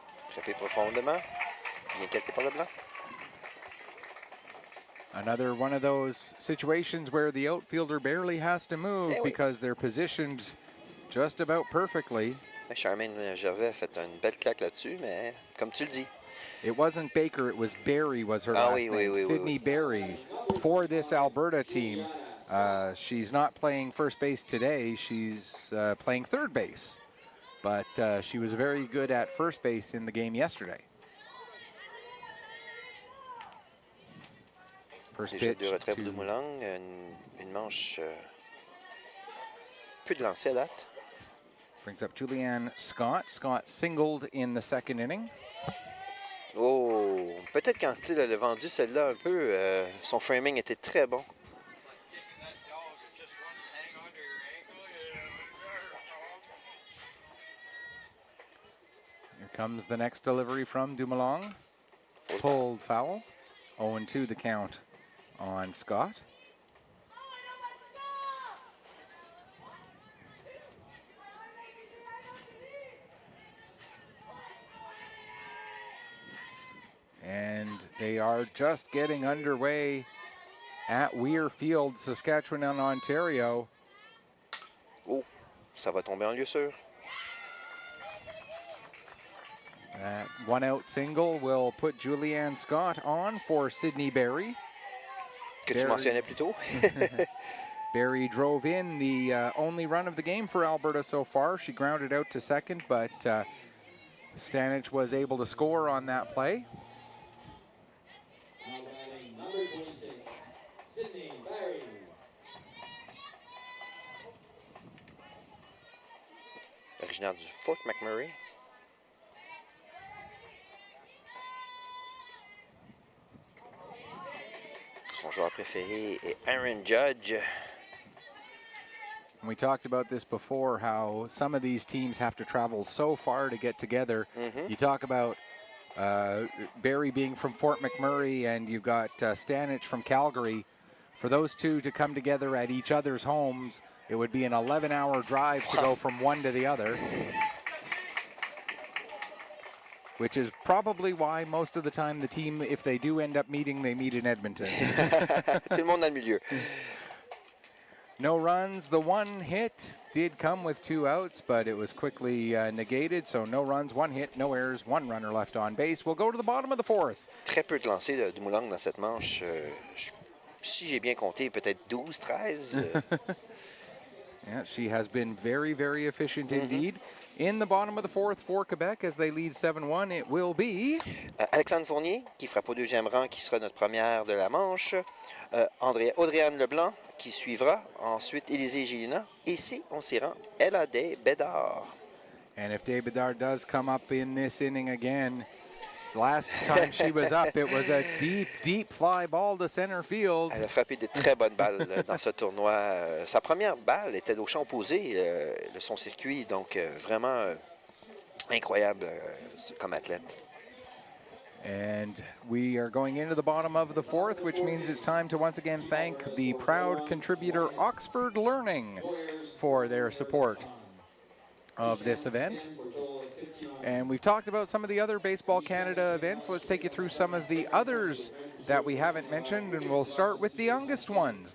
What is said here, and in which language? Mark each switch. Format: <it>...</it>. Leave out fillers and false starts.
<fr>Frappé profondément, bien capté par le blanc.</fr> <en>Another one of those situations where the outfielder barely has to move because they're positioned just about perfectly.</en> <fr>Charmaine Gervais a fait une belle claque là-dessus, mais comme tu le dis.</fr> <en>It wasn't Baker, it was Barry was her last name. Sydney Barry for this Alberta team. She's not playing first base today, she's playing third base. But she was very good at first base in the game yesterday. First</en> <fr>Déjà</fr> <en>pitch</en> <fr>deux retraits pour</fr> <en>to...</en> <fr>Dumoulin, une manche peu de lancers à date.</fr> <en>Brings up Julianne Scott. Scott singled in the second inning.</en> <fr>Oh, peut-être quand Steele a vendu celle-là un peu, son framing était très bon.</fr> <en>Here comes the next delivery from Dumoulin. Pulled foul. 0-2 the count on Scott. And they are just getting underway at Weir Field, Saskatchewan and Ontario.</en> <fr>Oh, ça va tomber en lieu sûr.</fr> <en>That one-out single will put Julianne Scott on for Sydney Berry.</en> <fr>Que tu mentionnais plus tôt.</fr> <en>Berry drove in the only run of the game for Alberta so far. She grounded out to second, but Stanich was able to score on that play. Now batting number 26, Sydney Barry.</en> <fr>Originaire du Fort McMurray. Son joueur préféré est Aaron Judge.</fr> <en>We talked about this before, how some of these teams have to travel so far to get together. You talk about Barry being from Fort McMurray, and you've got Stanich from Calgary. For those two to come together at each other's homes, it would be an 11-hour drive to go from one to the other. Which is probably why most of the time the team, if they do end up meeting, they meet in Edmonton.</en> <fr>Tout le monde dans le milieu.</fr> <en>No runs. The one hit did come with 2 outs, but it was quickly negated. So no runs, 1 hit, no errors, 1 runner left on base. We'll go to the bottom of the 4th.</en> <fr>Très peu de lancers de Dumoulin dans cette manche. Si j'ai bien compté, peut-être 12, 13.</fr> <en>Yeah, she has been very, very efficient indeed. In the bottom of the 4th for Quebec as they lead 7-1, it will be...</en> <fr>Alexandre Fournier, qui frappe au deuxième rang, qui sera notre première de la manche. Audrey-Anne Leblanc, qui suivra. Ensuite, Élisée Gélina. Ici, on s'y rend. L.A.D. Bédard.</fr> <en>And if Dave Bedard does come up in this inning again, last time she was up, it was a deep, deep fly ball to center field.</en> <fr>Elle a frappé de très bonnes balles dans ce tournoi. Sa première balle était au champ opposé de son circuit, donc vraiment incroyable comme athlète.</fr> <en>And we are going into the bottom of the 4th, which means it's time to once again thank the proud contributor Oxford Learning for their support of this event. And we've talked about some of the other Baseball Canada events. Let's take you through some of the others that we haven't mentioned, and we'll start with the youngest ones.</en>